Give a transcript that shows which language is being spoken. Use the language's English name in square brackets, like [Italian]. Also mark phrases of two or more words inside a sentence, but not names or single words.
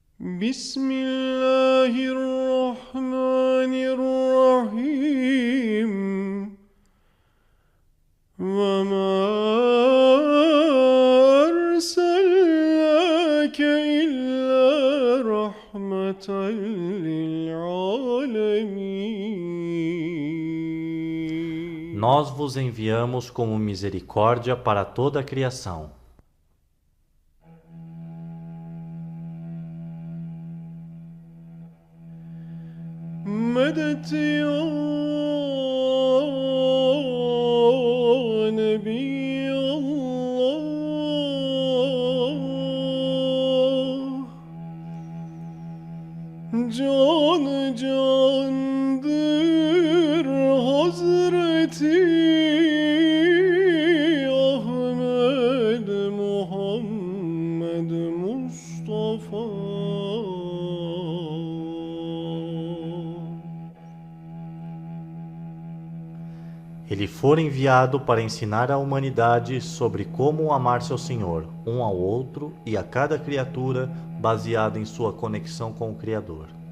[Arabic] بسم الله الرحمن الرحيم وما أرسلناك إلا رحمة للعالمين. [Portuguese] Nós vos enviamos como misericórdia para toda a criação. [Arabic] مدد يا نبي الله جان جاندر حضرتي أحمد محمد مصطفى. [Portuguese] Ele for enviado para ensinar à humanidade sobre como amar seu Senhor, um ao outro e a cada criatura, baseado em sua conexão com o Criador.